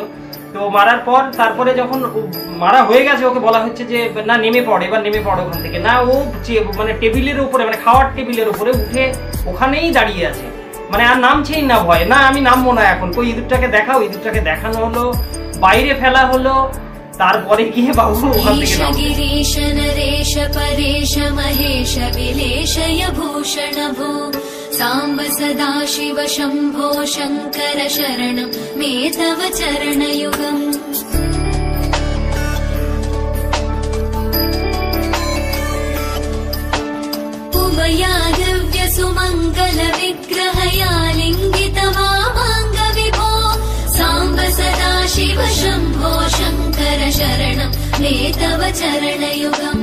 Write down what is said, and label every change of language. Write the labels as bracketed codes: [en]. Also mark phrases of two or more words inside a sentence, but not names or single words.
[bn] তো মারার পর তারপরে যখন মারা হয়ে গেছে ওকে বলা হচ্ছে যে না নেমে পড়ে, এবার নেমে পড়ে ওখান থেকে। না, ও মানে টেবিলের উপরে, মানে খাওয়ার টেবিলের উপরে উঠে ওখানেই দাঁড়িয়ে আছে, মানে আর নামছেই না ভয়। না আমি নামবো না এখন, কই ইঁদুরটাকে দেখাও। ইঁদুরটাকে দেখানো হলো, বাইরে ফেলা হলো, তারপরে গিয়ে বাবু ওখান থেকে [sa] साम्ब सदा शिव शम्भो शङ्कर शरणं मे तव चरणयुगम्। उमया दिव्य सुमङ्गल विग्रहया लिङ्गितमामाङ्ग विभो साम्ब सदा शिव शम्भो शङ्कर शरणं मे तव चरणयुगम्।